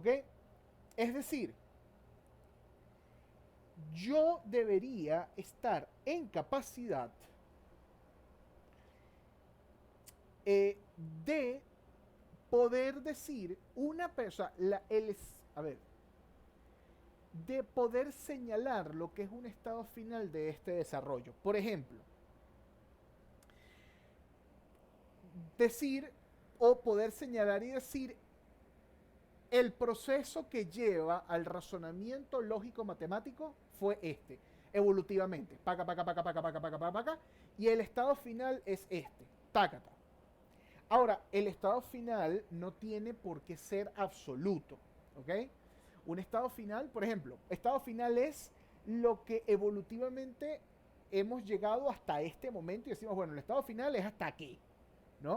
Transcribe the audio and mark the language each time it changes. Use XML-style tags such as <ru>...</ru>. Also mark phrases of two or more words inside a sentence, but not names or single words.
<es>Es decir, yo debería estar en capacidad de poder decir una persona, a ver, de poder señalar lo que es un estado final de este desarrollo. Por ejemplo, decir o poder señalar y decir el proceso que lleva al razonamiento lógico matemático fue este, evolutivamente, paca, paca, paca, paca, paca, paca, paca, paca, y el estado final es este, tácata. Ahora, el estado final no tiene por qué ser absoluto, ¿ok? Un estado final, por ejemplo, estado final es lo que evolutivamente hemos llegado hasta este momento y decimos, bueno, el estado final es hasta aquí, ¿no?</es>